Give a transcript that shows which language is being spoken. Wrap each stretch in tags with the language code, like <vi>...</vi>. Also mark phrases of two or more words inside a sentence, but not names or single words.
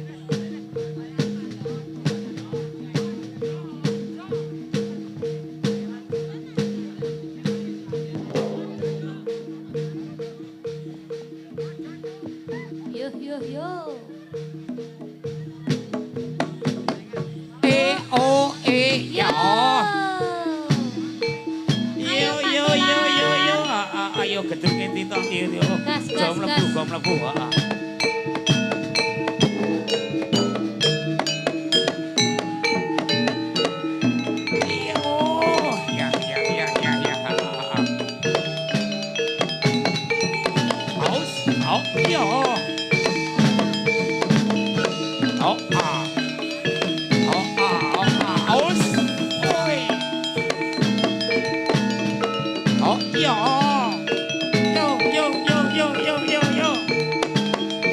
<jv>Yo yo yo. O E ya. Yo yo yo yo yo. Ayo gedenge titok iki yo. Gas, gas, Jom mlebu, gas. jom mlebu. Heeh. Yo, ya ya ya ya ya. Aus, au, yo. Au, ah. Au, ah, au, ah. Aus. Oi. Au, yo. Yo yo yo yo yo yo yo.</jv>